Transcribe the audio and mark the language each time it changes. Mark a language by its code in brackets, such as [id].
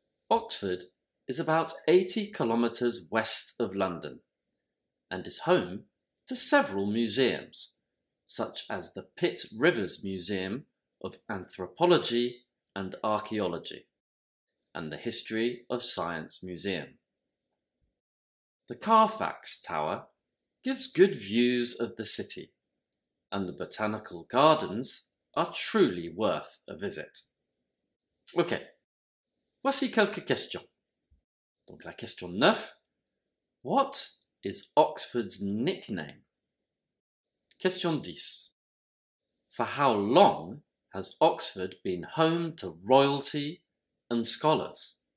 [en] Oxford is about 80 kilometres west of London and is home to several museums, such as the Pitt Rivers Museum of Anthropology and Archaeology and the History of Science Museum. The Carfax Tower gives good views of the city, and the botanical gardens are truly worth a visit. [fr] Ok, voici quelques questions. Donc la question 9, [en] what is Oxford's nickname? Question 10. For how long has Oxford been home to royalty and scholars?